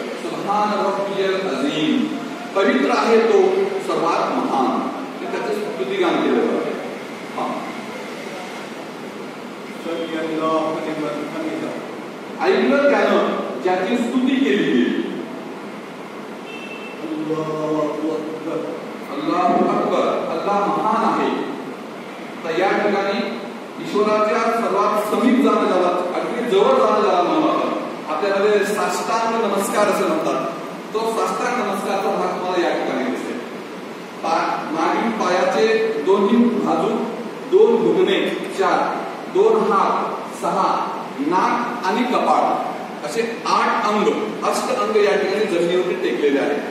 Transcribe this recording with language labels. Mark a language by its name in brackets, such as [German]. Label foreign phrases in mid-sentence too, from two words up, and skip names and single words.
[Arabic] سبحان ربي العظيم, [Marathi] पवित्र आहे तो सर्वात महान, त्याचे स्तुतिगान केलं जातं. ऐकलं त्यानं ज्याची स्तुती केली गेली. [Arabic] الله أكبر, [Marathi] अल्लाह महान आहे. तर या ठिकाणी ईश्वराच्या सर्वात समीप जाणं ज्याला, अगदी जवळ जाणं ज्याला म्हणतात, आपल्यामध्ये साष्टांग नमस्कार असं म्हणतात. तो साष्टांग नमस्कारचा भाग तुम्हाला या ठिकाणी दिसेल. मागील पायाचे दोन्ही बाजू, 2 घुटणे, 4, 2 हात, 6 नाक आणि कपाळ, असे 8 अंग, अष्ट अंग या ठिकाणी जमिनीवरती टेकलेले आहेत.